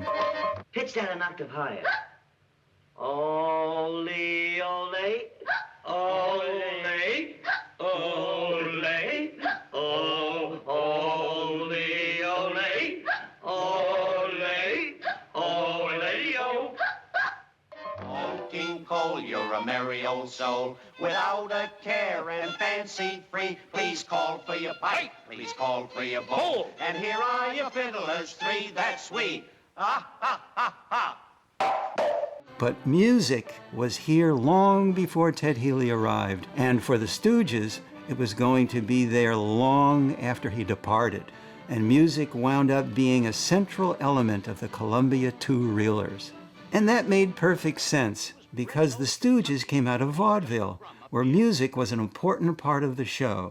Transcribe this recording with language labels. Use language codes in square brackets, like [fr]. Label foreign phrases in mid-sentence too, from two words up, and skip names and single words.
[en] Pitch that an octave higher. [es] Ole, ole, ole, ole, ole, ole, ole, ole, [en] Oh, King Cole, you're a merry old soul, without a care and fancy-free. Please call for your pipe, please call for your bowl, and here are your fiddlers three, that's sweet. Ah, ha, ha, ha. But music was here long before Ted Healey arrived, and for the Stooges, It was going to be there long after he departed, and music wound up being a central element of the Columbia two-reelers. And that made perfect sense, because the Stooges came out of vaudeville, where music was an important part of the show.